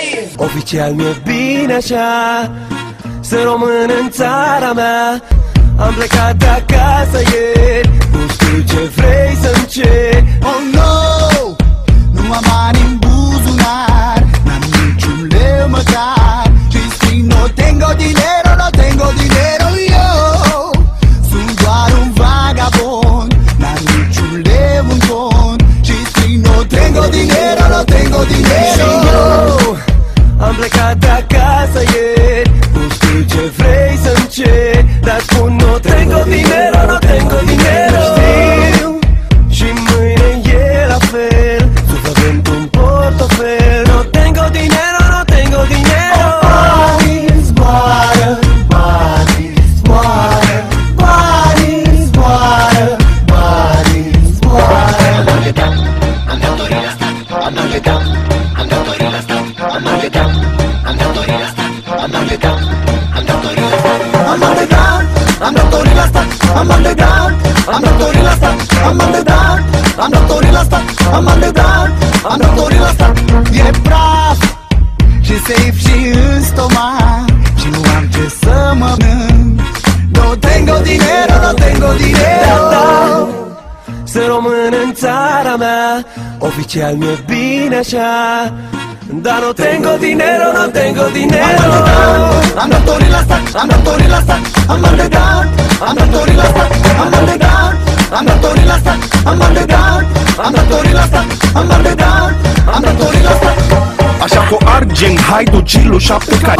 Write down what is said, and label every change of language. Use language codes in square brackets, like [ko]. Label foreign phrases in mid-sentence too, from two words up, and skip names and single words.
[ro] Oficial mi-e bine așa, sunt român în țara mea. Am plecat de acasă ieri, nu știu ce vrei să-mi ceri. Oh no, nu am bani în buzunar, n-am niciun leu măcar. Și scrie [es] no tengo dinero, no tengo dinero yo. [ro] Sunt doar un vagabond, n-am niciun leu în cont. Și scrie [es] no tengo dinero, no tengo dinero. [ro] Și eu am plecat de acasă ieri, nu știu ce vrei să-mi ceri. Dar spun [es] no tengo dinero, no tengo dinero. [ro] Știu, și mâine e la fel, suflă într-un portofel. [es] No tengo dinero, no tengo dinero. [ro] Banii zboară, banii zboară, banii zboară, banii zboară. Am datorii la stat, am dat, am datorii la stat, am dat, am datorii la stat, am dat, am datorii la stat. Am dat, am datorii la stat, am dat, am datorii la stat, am dat, am datorii la stat, am dat, am datorii la stat. E praf și safe și în stomac și nu am ce să mănânc. [es] No tengo dinero, no tengo dinero. [ro] Sunt român în țara mea, oficial mi-e bine așa. [es] Dar no tengo dinero, no tengo dinero. [ro] Am datorii la stat, am datorii la stat, am dat, am datorii la stat, am dat, am datorii la stat, am dat, am datorii la stat, am dat, am datorii la stat. Așa cu argent, hai ducilu 7 cai.